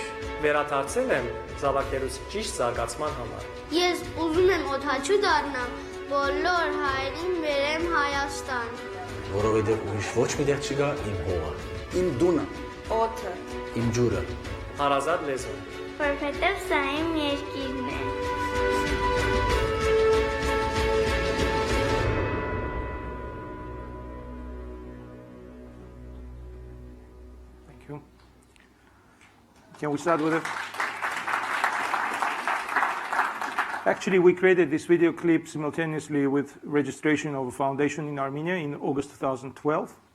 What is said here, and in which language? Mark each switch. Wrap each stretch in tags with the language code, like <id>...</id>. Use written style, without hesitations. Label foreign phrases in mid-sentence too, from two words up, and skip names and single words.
<hy>Վերադարձել եմ զավակներուս ճիշտ զարգացման համար։ Ես ուզում եմ օդաչու դառնամ, բոլոր հայրին բերեմ Հայաստան։ Որովհետև ուրիշ ոչ մի տեղ չկա իմ հողը։ Իմ դունը։ Օդը։ Իմ ջուրը։ Հարազատ լեզուն։ Որովհետև սա իմ երկիրն է։</hy> <en>Thank you. Can we start with it? Actually, we created this video clip simultaneously with registration of a foundation in Armenia in August 2012.</en>